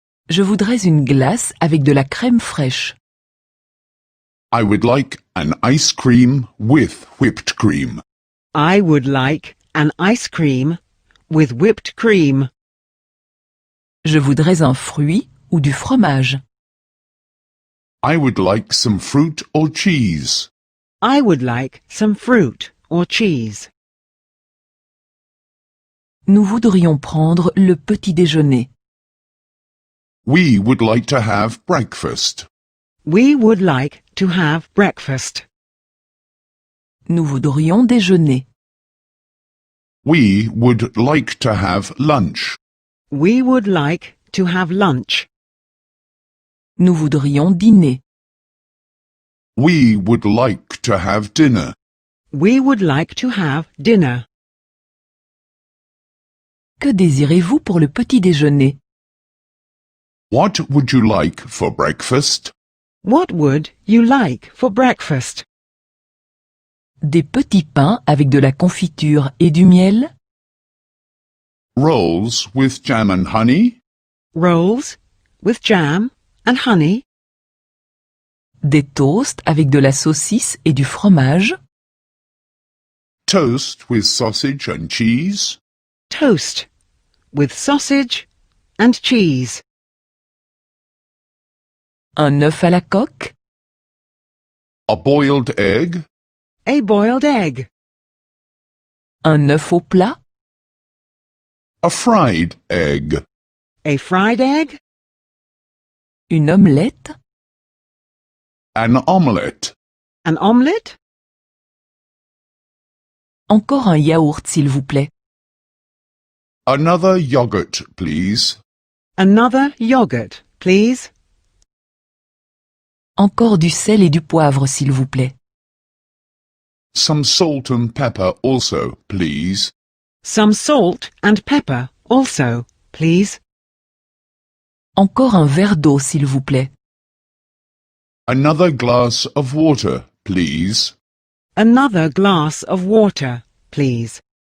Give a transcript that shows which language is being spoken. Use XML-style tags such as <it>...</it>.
<fr>Je voudrais une glace avec de la crème fraîche.</fr> <en>I would like an ice cream with whipped cream. I would like an ice cream with whipped cream.</en> <fr>Je voudrais un fruit ou du fromage.</fr> <en>I would like some fruit or cheese. I would like some fruit or cheese.</en> <fr>Nous voudrions prendre le petit déjeuner.</fr> <en>We would like to have breakfast. We would like to have breakfast.</en> <fr>Nous voudrions déjeuner.</fr> <en>We would like to have lunch. We would like to have lunch.</en> <fr>Nous voudrions dîner.</fr> <en>We would like to have dinner. We would like to have dinner.</en> <fr>Que désirez-vous pour le petit déjeuner?</fr> <en>What would you like for breakfast? What would you like for breakfast?</en> <fr>Des petits pains avec de la confiture et du miel?</fr> <en>Rolls with jam and honey? Rolls with jam and honey?</en> <fr>Des toasts avec de la saucisse et du fromage?</fr> <en>Toast with sausage and cheese? Toast with sausage and cheese?</en> <fr>Un œuf à la coque?</fr> <en>A boiled egg? A boiled egg?</en> <fr>Un œuf au plat?</fr> <en>A fried egg? A fried egg?</en> <fr>Une omelette?</fr> <en>An omelette? An omelette?</en> <fr>Encore un yaourt, s'il vous plaît.</fr> <en>Another yogurt, please. Another yogurt, please.</en> <fr>Encore du sel et du poivre, s'il vous plaît.</fr> <en>Some salt and pepper also, please. Some salt and pepper also, please.</en> <fr>Encore un verre d'eau, s'il vous plaît.</fr> <en>Another glass of water, please. Another glass of water, please.</en>